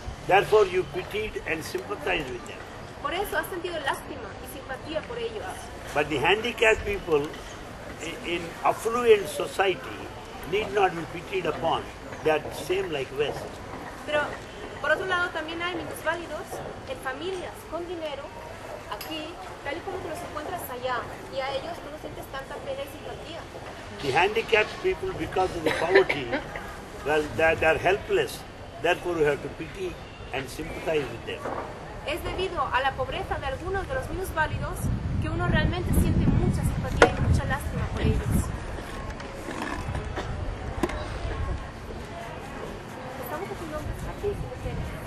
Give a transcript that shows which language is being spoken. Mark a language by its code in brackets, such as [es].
[en] Therefore you pitied and sympathized with them. [es] Por eso has sentido lástima y simpatía por ellos. [en] But the handicapped people in affluent society need not be pitied upon. They are same like West. [es] Pero por otro lado también hay minusválidos en familias con dinero aquí, tal y como te los encuentras allá, y a ellos tú no sientes tanta pena y simpatía. [en] The handicapped people, because of the poverty, well, they are helpless. Therefore we have to pity and sympathize with them. [es] Es debido a la pobreza de algunos de los minusválidos que uno realmente siente mucha simpatía y mucha lástima por ellos. Estamos haciendo aquí, si tú quieres.